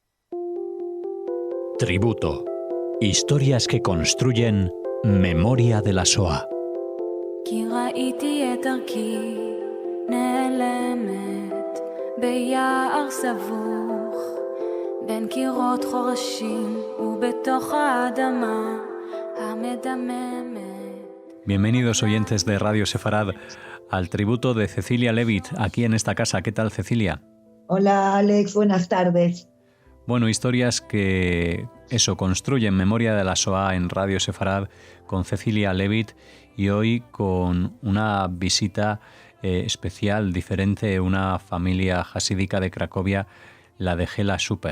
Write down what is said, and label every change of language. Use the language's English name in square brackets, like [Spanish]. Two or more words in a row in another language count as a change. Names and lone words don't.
[Spanish] Tributo. Historias que construyen memoria de la Shoah. [Hebrew] כי ראיתי את דרכי נעלמת ביער סבוך בין קירות חורשים ובתוך האדמה המדממת. [Spanish] Bienvenidos oyentes de Radio Sefarad al tributo de Cecilia Levitt aquí en esta casa. ¿Qué tal, Cecilia? Hola, Alex, buenas tardes. Bueno, historias que construyen memoria de la Shoah en Radio Sefarad con Cecilia Levitt y hoy con una visita especial, diferente, una familia hasídica de Cracovia, la de Hela Schuper.